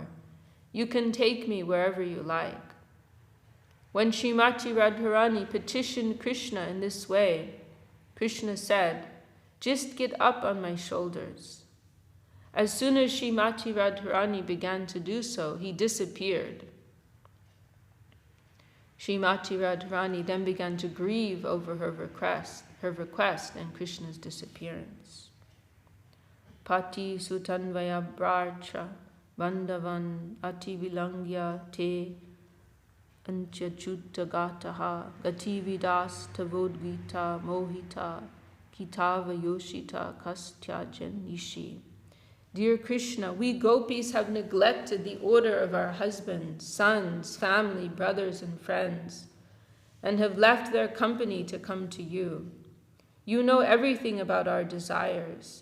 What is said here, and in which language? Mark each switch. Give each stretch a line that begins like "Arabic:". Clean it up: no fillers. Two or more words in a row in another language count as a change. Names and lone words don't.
English: You can take me wherever you like." When Srimati Radharani petitioned Krishna in this way, Krishna said, "Just get up on my shoulders." As soon as Srimati Radharani began to do so, he disappeared. Srimati Radharani then began to grieve over her request and Krishna's disappearance.
Sanskrit: Pati sutanvaya brarcha Vandavan ati vilangya te Antyachutagataha Gatividas Tavodgita Mohita Kitava Yoshita Kastyajan Nishi.
English: Dear Krishna, we gopis have neglected the order of our husbands, sons, family, brothers, and friends, and have left their company to come to you. You know everything about our desires.